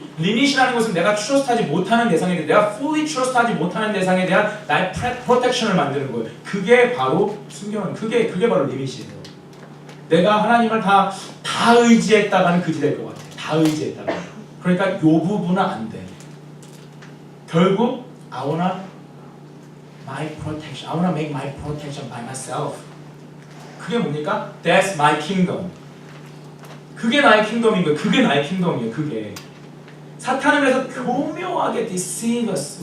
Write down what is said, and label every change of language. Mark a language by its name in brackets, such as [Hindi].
[Korean] 리밋이라는 것은 내가 트러스트하지 못하는 대상에 대해 내가 fully 트러스트하지 못하는 대상에 대한 나의 프로텍션을 만드는 거예요. 그게 바로 순교는 그게 바로 리밋이에요. 내가 하나님을 다 의지했다가는 그지 될 것 같아. 다 의지했다가. 그러니까 요 부분은 안 돼. [English] 결국 I wanna my protection. I wanna make my protection by myself. [Korean] 그게 뭡니까? [English] That's my kingdom. [Korean] 그게 나의 킹덤인 거예요. 그게 나의 킹덤이에요. 그게. 사탄은 그래서 교묘하게 [English] deceive us.